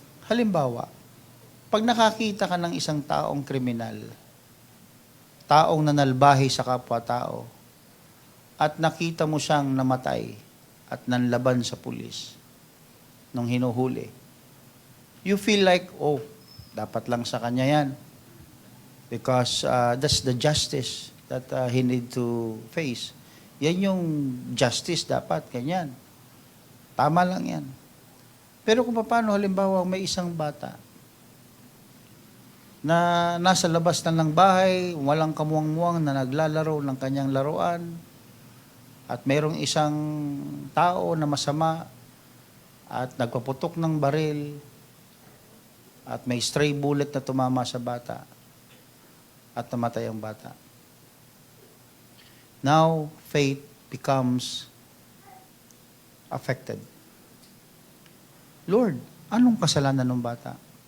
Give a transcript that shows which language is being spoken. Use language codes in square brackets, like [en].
[tl] Halimbawa, pag nakakita ka ng isang taong kriminal, taong nanalbahi sa kapwa-tao, at nakita mo siyang namatay at nanlaban sa pulis nung hinuhuli, [en] you feel like, oh, [tl] dapat lang sa kanya yan. [en] Because that's the justice that he need to face. [tl] Yan yung justice dapat, ganyan. Tama lang yan. Pero kung paano, halimbawa, may isang bata na nasa labas na ng bahay, walang kamuwang-muwang na naglalaro ng kanyang laruan, at mayroong isang tao na masama at nagpaputok ng baril at may stray bullet na tumama sa bata at namatay ang bata. [en] Now, faith becomes affected. [tl] Lord, anong kasalanan ng bata?